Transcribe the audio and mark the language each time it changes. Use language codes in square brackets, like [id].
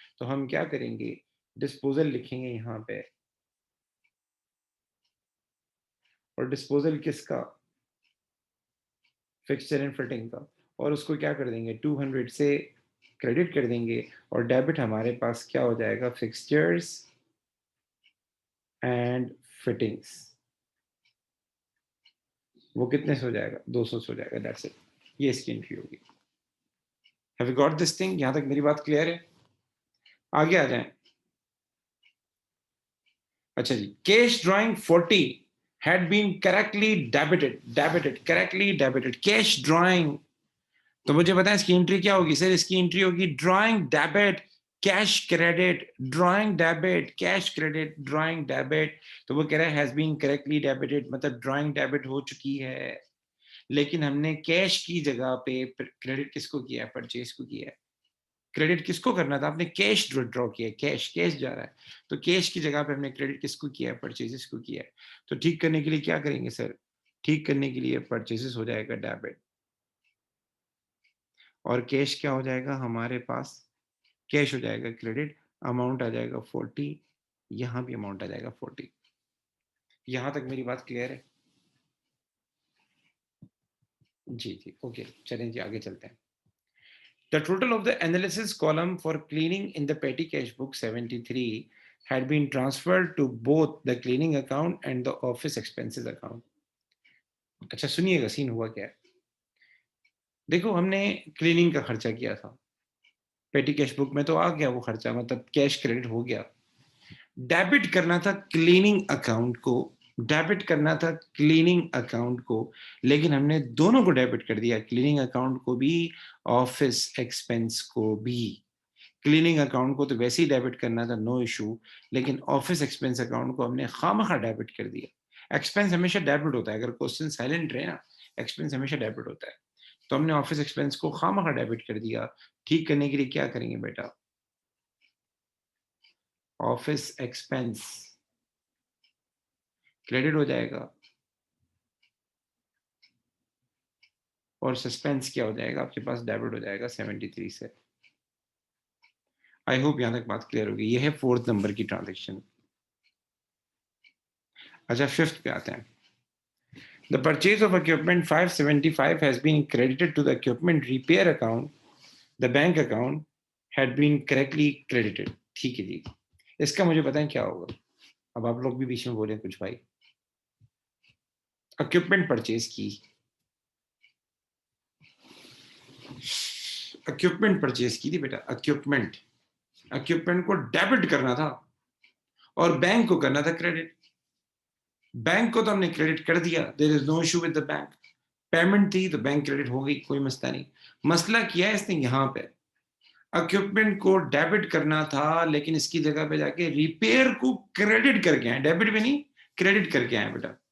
[ur] تو ہم کیا کریں گے, ڈسپوزل لکھیں گے یہاں پہ, اور ڈسپوزل کس کا, فکسچر اینڈ فٹنگ کا, اور اس کو کیا کر دیں گے 200 سے کریڈٹ کر دیں گے, اور ڈیبٹ ہمارے پاس کیا ہو جائے گا, فکسچرز اینڈ فٹنگس. وہ کتنے سے ہو جائے گا, 200 سے ہو جائے گا. [en] that's it, [ur] یہ اس کی انٹری ہوگی. [en] Have you got this thing? [ur] یہاں تک میری بات کلیئر ہے؟ آگے آ جائیں. اچھا جی, [en] Cash drawing 40 had been correctly correctly debited, cash drawing. [ur] تو مجھے بتائیں اس کی انٹری کیا ہوگی سر, اس کی انٹری ہوگی drawing debit cash credit, drawing debit cash credit, drawing debit. تو وہ کہہ رہا ہے [en] has been correctly debited, [ur] مطلب ڈرائنگ ڈیبٹ ہو چکی ہے, لیکن ہم نے کیش کی جگہ پہ کریڈٹ کس کو کیا ہے, پرچیز کو کیا ہے. کریڈٹ کس کو کرنا تھا, آپ نے کیش ڈرا کیا ہے, کیش جا رہا ہے, تو کیش کی جگہ پہ ہم نے کریڈٹ کس کو کیا ہے, پرچیزز کو کیا ہے. تو ٹھیک کرنے کے لیے کیا کریں گے سر, ٹھیک کرنے کے لیے پرچیزز ہو جائے گا ڈیبٹ, اور کیش کیا ہو جائے گا ہمارے پاس, کیش ہو جائے گا کریڈٹ, اماؤنٹ آ جائے گا 40, یہاں بھی اماؤنٹ آ جائے گا 40. یہاں تک میری بات کلیئر ہے؟ جی اوکے, چلیں جی آگے چلتے ہیں. [en] The total of the analysis column for cleaning in the petty cash book 73 had been transferred to both the cleaning account and the office expenses account. [ur] اچھا سنیے گا سین ہوا کیا ہے. دیکھو ہم نے کلیننگ کا خرچہ کیا تھا, پیٹی کیش بک میں تو آ گیا وہ خرچہ, مطلب کیش کریڈٹ ہو گیا. ڈیبٹ کرنا تھا کلیننگ اکاؤنٹ کو, ڈیبٹ کرنا تھا کلیننگ اکاؤنٹ کو, لیکن ہم نے دونوں کو ڈیبٹ کر دیا, کلیننگ اکاؤنٹ کو بھی, آفس ایکسپینس کو بھی. کلیننگ اکاؤنٹ کو تو ویسے ہی ڈیبٹ کرنا تھا, [en] no issue, [ur] لیکن آفس ایکسپینس اکاؤنٹ کو ہم نے خواہ ڈیبٹ کر دیا. ایکسپینس ہمیشہ ڈیبٹ ہوتا ہے, اگر کوشچن سائلنٹ رہے نا, ایکسپینس ہمیشہ ڈیبٹ ہوتا ہے. تو ہم نے آفس ایکسپینس کو خواہ ڈیبٹ کر دیا. ٹھیک کرنے کے لیے کیا کریں گے بیٹا, آفس ایکسپینس کریڈٹ ہو جائے گا, اور سسپینس کیا ہو جائے گا آپ کے پاس, ڈیبٹ ہو جائے گا 73 سے. [en] I hope [ur] یہاں تک بات کلیئر ہوگی. یہ ہے 4th نمبر کی ٹرانزیکشن. اچھا 5th پہ آتے ہیں. [en] The purchase of equipment 575 has been credited to the equipment repair account. The bank account had been correctly credited. [ur] ٹھیک ہے جی, اس کا مجھے بتائیں کیا ہوگا. اب آپ لوگ بھی بیچ میں بولیں کچھ بھائی. اکوپمنٹ پرچیز کی, اکوپمنٹ پرچیز کی تھی بیٹا, اکوپمنٹ کو ڈیبٹ کرنا تھا اور بینک کو کرنا تھا کریڈٹ. بینک کو تو ہم نے کریڈٹ کر دیا, [en] There is no issue with the bank. [ur] Payment تھی تو بینک کریڈٹ ہو گئی, کوئی مسئلہ نہیں. مسئلہ کیا ہے اس نے یہاں پہ, اکوپمنٹ کو ڈیبٹ کرنا تھا, لیکن اس کی جگہ پہ جا کے ریپیئر کو کریڈٹ کر کے آئے, ڈیبٹ بھی نہیں کریڈٹ کر کے آئے بیٹا.